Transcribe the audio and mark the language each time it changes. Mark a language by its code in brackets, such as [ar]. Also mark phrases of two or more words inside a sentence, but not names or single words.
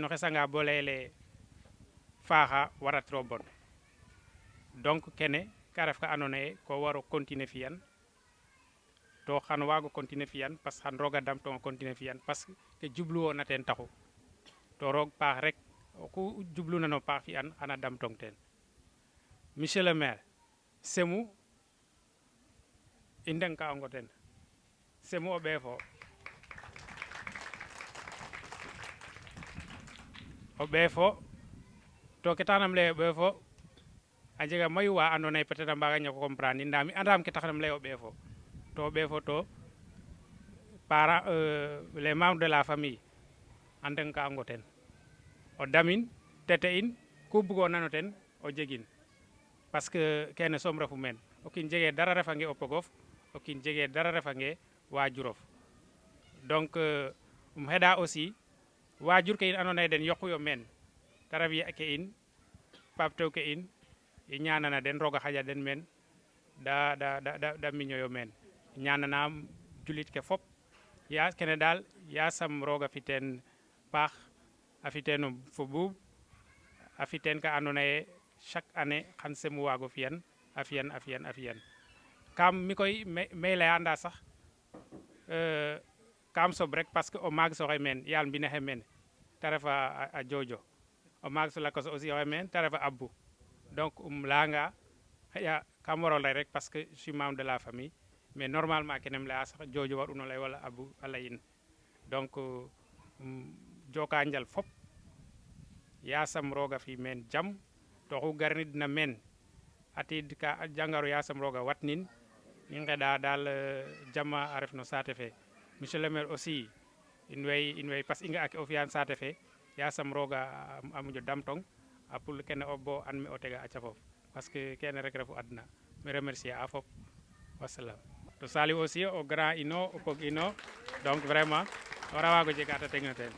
[srr] o xesanga bo leyele faaxa waratiro [fr] bon donc [srr] kene ka ref ka andoona ye ko waro continuer fi'an to xan waago continuer fi'an [fr] parce que [srr] xan roog a damtong o continuer fi'an [fr] parce que [srr] ke jubluwoona teen taxu to roog paax rek ku jublu nano paax fi an xana damtong ten [fr] monsieur le maire [srr] semu i ndenkaongo ten semu o ɓeefo o ɓeefo to ke taxnam leye o ɓeefo a jega mayu wa andoona yee [fr] peut être [srr] a mbaaga ñak o comprendre in ndaa mi andaam ke taxnam leye o ɓeefo to o ɓeefo to [fr] parents les membres de la famille [srr] a ndenkaango ten o damin tete in ku bugoona no ten o jegin [fr] parce que [srr] kene soom refu meen o kiin jegee dara refange o pogof o kiin jegee dara refange waajurof donc xeɗa aussi waajur ke in andoona yee den yoquyo meen ta ref ya ke in paap tew ke in i ñaanana den roog a xaƴa den meen da miñoyo meen ñaananaam julit ke fop kene daal yasam roog a fi teen paax a fi teen fo buub a fi teen ka andoona yee [fr] chaque année [srr] xan semu waago fi'an a fi'an kam mi koy me laya ndaa sax kam sob rek [fr] parce que [srr] o maag soxey meen yaal mbine xe meen te ref a Jojo o maag so lakas aussi oxey meen te ref a Abou donc layanga xaƴa kam waro lay rek [fr] parce que je suis membre de la famille mais normalement [srr] kenem laya sax Jojo war uno lay wala Abou a layin donc joka njal fop yasam roga fi meen jam to xu garnidna meen atid ka jangaru yasam roga watnin i ngeɗa dal jama a ref no saate fe [fr] monsieur le maire aussi [srr] in way [fr] parce que [srr] i nga ke o fi'an saate fe yasam roga a moƴo damtong a pour kene o bo an me o tega a cafof [fr] parce que [srr] kene rek refu adna me remercier a fop wassalam to Saliou aussi o grand ino o pog ino [fr] donc vraiment [srr] o rawago jega ta tegna ten